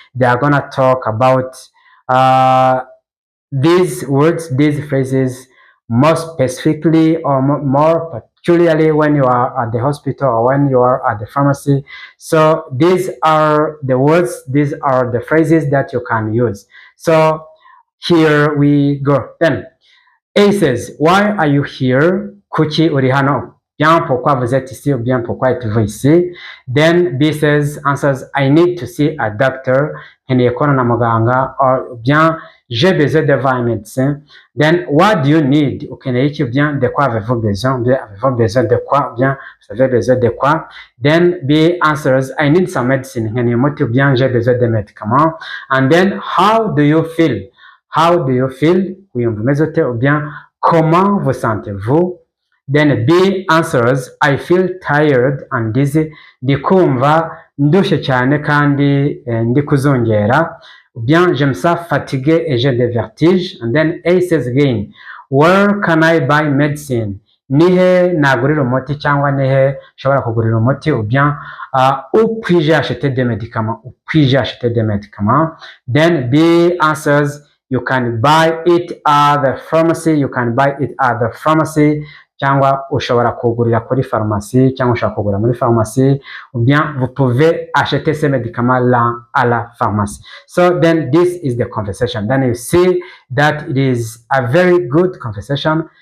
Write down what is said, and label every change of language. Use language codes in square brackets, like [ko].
[en] They are gonna talk about these words, these phrases more specifically or more particularly when you are at the hospital or when you are at the pharmacy. So these are the words, these are the phrases that you can use. So here we go. Then A says, why are you here? [rw] Kuki uri hano? [fr] Bien, pourquoi vous êtes ici ou bien pourquoi êtes-vous ici? [en] Then B says, answers, I need to see a doctor. [rw] Nkeneye kubona na muganga. [fr] Or bien, j'ai besoin de voir un médecin. [en] Then, what do you need? [rw] Ukeneye iki? [fr] Bien, de quoi avez-vous besoin? Bien, avez-vous besoin de quoi? Bien, vous avez besoin de quoi? [en] Then, B answers, I need some medicine. [rw] Nkeneye umuti. [fr] Bien, j'ai besoin de médicaments. [en] And then, how do you feel? How do you feel? [rw] Wiyumva umeze ute? [fr] Ou bien, comment vous sentez-vous? [en] Then B answers, I feel tired and dizzy. [rw] Ndi kumva ndushye cyane kandi ndi kuzungera. [fr] Bien, je me sens fatigué et j'ai des vertiges. [en] And then A says again, where can I buy medicine? [rw] Nihe nagurira umuti cyangwa nihe nshobora kugurira umuti? [fr] Ou bien, où puis-je acheter des médicaments? Où puis-je acheter des médicaments? [en] Then B answers, you can buy it at the pharmacy. You can buy it at the pharmacy. [rw] Cyangwa ushobora kugurira kuri pharmacie, cyangwa ushobora kugura muri pharmacie, [fr] ou bien vous pouvez acheter ces médicaments là à la pharmacie. [en] So then this is the conversation. Then you see that it is a very good conversation.